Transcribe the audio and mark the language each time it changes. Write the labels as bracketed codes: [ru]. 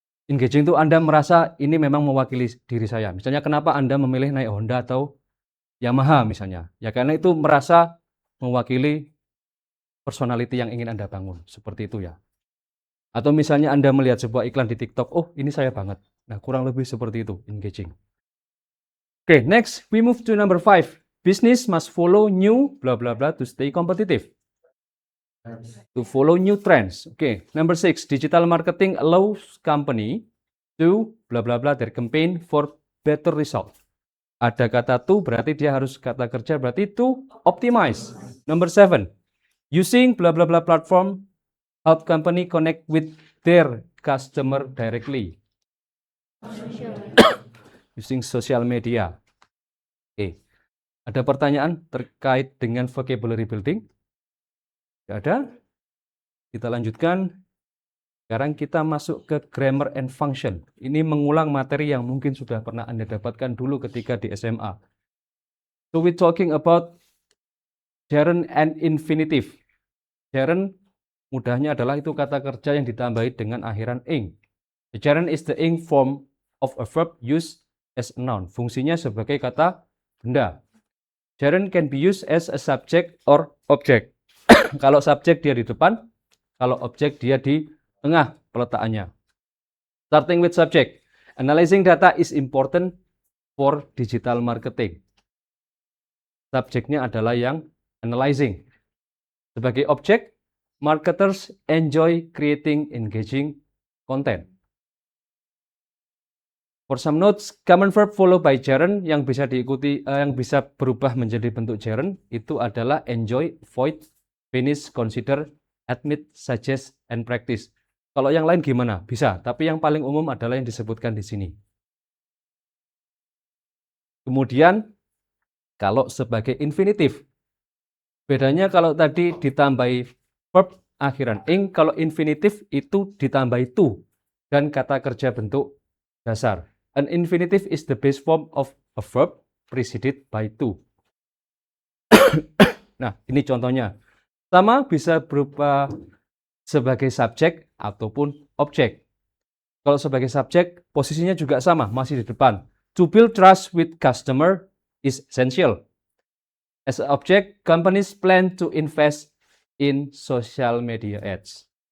[id] Engaging itu Anda merasa ini memang mewakili diri saya. Misalnya kenapa Anda memilih naik Honda atau Yamaha misalnya? Ya karena itu merasa mewakili personality yang ingin Anda bangun. Seperti itu ya. Atau misalnya Anda melihat sebuah iklan di TikTok, oh ini saya banget. Nah kurang lebih seperti itu, engaging. [en] Oke, next we move to number 5. Business must follow new blah blah blah to stay competitive. To follow new trends. Okay, number 6, digital marketing allows company to blah blah blah their campaign for better result. [id] Ada kata to berarti dia harus kata kerja berarti to optimize. [en] Number 7, using blah blah blah platform help company connect with their customer directly. Using social media. Okay. [id] Ada pertanyaan terkait dengan vocabulary building? Tidak ada? Kita lanjutkan. Sekarang kita masuk ke [en] grammar and function. [id] Ini mengulang materi yang mungkin sudah pernah Anda dapatkan dulu ketika di SMA. [en] So we're talking about gerund and infinitive. [id] Gerund mudahnya adalah itu kata kerja yang ditambahi dengan akhiran ing. [en] The gerund is the ing form of a verb used as a noun. [id] Fungsinya sebagai kata benda. [en] Gerund can be used as a subject or object. [id] Kalau subjek dia di depan, kalau objek dia di tengah peletakannya. [en] Starting with subject. Analyzing data is important for digital marketing. [id] Subjeknya adalah yang analyzing. Sebagai objek, [en] marketers enjoy creating engaging content. For some notes, common verb followed by gerund [id] yang bisa diikuti, yang bisa berubah menjadi bentuk gerund itu adalah [en] enjoy, avoid, finish, consider, admit, suggest, and practice. [id] Kalau yang lain gimana? Bisa, tapi yang paling umum adalah yang disebutkan di sini. Kemudian, kalau sebagai infinitif, bedanya kalau tadi ditambahi verb akhiran ing, kalau infinitif itu ditambahi to dan kata kerja bentuk dasar. [en] An infinitive is the base form of a verb preceded by to. [id] Nah, ini contohnya. Sama bisa berupa sebagai subjek ataupun objek. Kalau sebagai subjek, posisinya juga sama, masih di depan. [en] To build trust with customer is essential. As an object, companies plan to invest in social media ads.